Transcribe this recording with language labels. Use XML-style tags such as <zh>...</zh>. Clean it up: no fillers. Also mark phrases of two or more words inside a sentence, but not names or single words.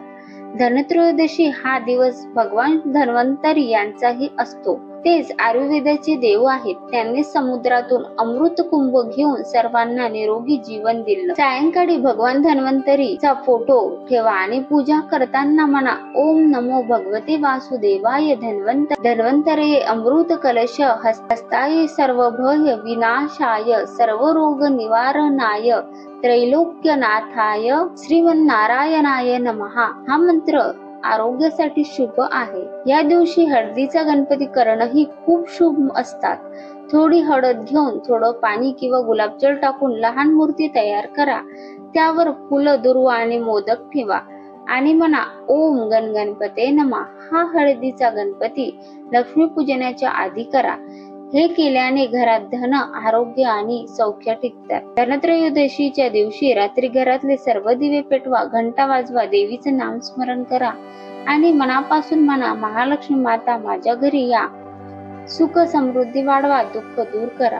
<mr>धनत्रयोदशी हा दिवस भगवान धन्वंतरी यांचाही असतो. तेच आयुर्वेदाचे देव आहेत. त्यांनी समुद्रातून अमृत कुंभ घेऊन सर्वांना निरोगी जीवन दिलं. सायंकाळी भगवान धन्वंतरीचा फोटो ठेवा आणि पूजा करताना म्हणा,</mr> <sa>ओम नमो भगवते वासुदेवाय धन्वंतरे अमृत कलश हस्ताय सर्व भय विनाशाय सर्व रोग निवारणाय त्रैलोक्यनाथाय श्रीमन्नारायणाय नमः.</sa> <mr>हा मंत्र आरोग्यासाठी शुभ आहे. या दिवशी हळदीचा गणपती करणंही खूप शुभ असतात. थोडी हळद घेऊन थोडं पाणी किंवा गुलाबजल टाकून लहान मूर्ती तयार करा. त्यावर फुलं, दुर्वा आणि मोदक ठेवा आणि म्हणा,</mr> <sa>ओम गणपते नमः.</sa> <mr>हा हळदीचा गणपती लक्ष्मीपूजनाच्या आधी करा. हे केल्याने घरात धन, आरोग्य आणि सौख्य टिकतात. धनत्रयोदशीच्या दिवशी रात्री घरातले सर्व दिवे पेटवा, घंटा वाजवा, देवीचं नामस्मरण करा आणि मनापासून म्हणा, महालक्ष्मी माता माझ्या घरी या, सुख समृद्धी वाढवा, दुःख दूर करा.</mr>